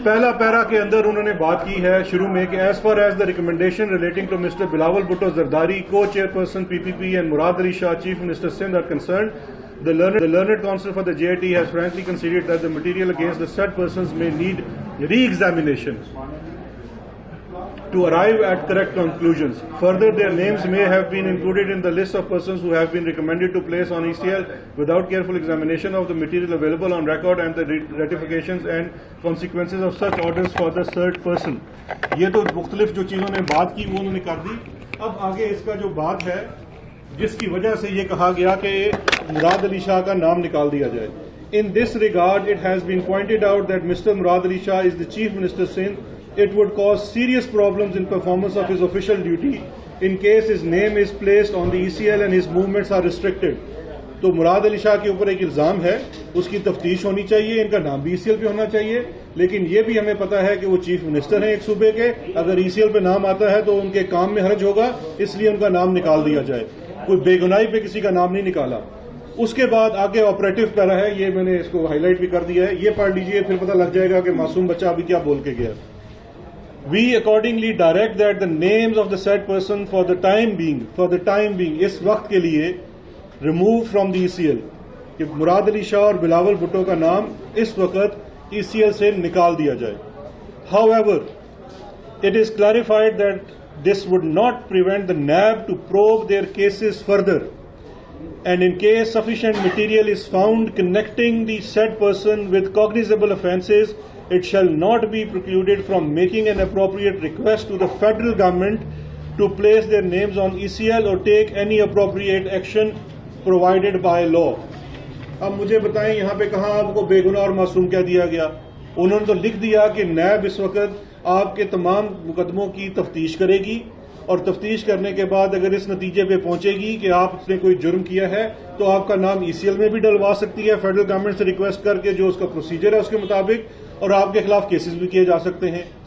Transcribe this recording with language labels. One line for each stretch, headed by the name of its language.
Urdu: پہلا پیرا کے اندر انہوں نے بات کی ہے شروع میں کہ
English: As far as the recommendation relating to mister Bilawal Bhutto Zardari, کو chairperson PPP and Murad Ali Shah chief minister Sindh are concerned, the learned counsel for the JIT has frankly considered that the material against the said persons may need re-examination to arrive at correct conclusions. Further, their names may have been included in the list of persons who have been recommended to place on ECL without careful examination of the material available on record and the ratifications and consequences of such orders for the said person.
Urdu: یہ تو مختلف جو چیزوں نے بات کی وہ انہوں نے کر دی. اب آگے اس کا جو بات ہے جس کی وجہ سے یہ کہا گیا کہ مراد علی شاہ کا نام نکال دیا جائے.
English: In this regard, it has been pointed out that Mr. Murad Ali Shah is the Chief Minister Sindh. It would cause serious problems in performance of his official duty in case his name is placed on the ECL and his movements are restricted.
Urdu: تو مراد علی شاہ کے اوپر ایک الزام ہے، اس کی تفتیش ہونی چاہیے، ان کا نام بھی ECL پہ ہونا چاہیے. لیکن یہ بھی ہمیں پتا ہے کہ وہ چیف منسٹر ہیں ایک صوبے کے، اگر ECL پہ نام آتا ہے تو ان کے کام میں حرج ہوگا، اس لیے ان کا نام نکال دیا جائے. کوئی بے گناہی پہ کسی کا نام نہیں نکالا. اس کے بعد آگے آپریٹو پیرا ہے، یہ میں نے اس کو ہائی لائٹ بھی کر دیا ہے، یہ پڑھ لیجئے پھر پتہ لگ جائے گا کہ معصوم بچہ ابھی کیا بول کے گیا.
English: We accordingly direct that the names of the said person for the time being
Urdu: اس وقت کے لیے
English: remove from the ECL،
Urdu: کہ مراد علی شاہ اور بلاول بھٹو کا نام اس وقت ECL سے نکال دیا جائے.
English: However, it is clarified that this would not prevent the NAB to probe their cases further, and in case sufficient material is found connecting the said person with cognizable offences, it shall not be precluded from making an appropriate request to the federal government to place their names on ECL or take any appropriate action provided by law.
Urdu: اب مجھے بتائیں یہاں پہ کہاں آپ کو بے گناہ اور معصوم کہہ دیا گیا؟ انہوں نے تو لکھ دیا کہ نیب اس وقت آپ کے تمام مقدموں کی تفتیش کرے گی، اور تفتیش کرنے کے بعد اگر اس نتیجے پہ پہنچے گی کہ آپ نے کوئی جرم کیا ہے تو آپ کا نام ECL میں بھی ڈلوا سکتی ہے فیڈرل گورنمنٹ سے ریکویسٹ کر کے، جو اس کا پروسیجر ہے اس کے مطابق، اور آپ کے خلاف کیسز بھی کیے جا سکتے ہیں.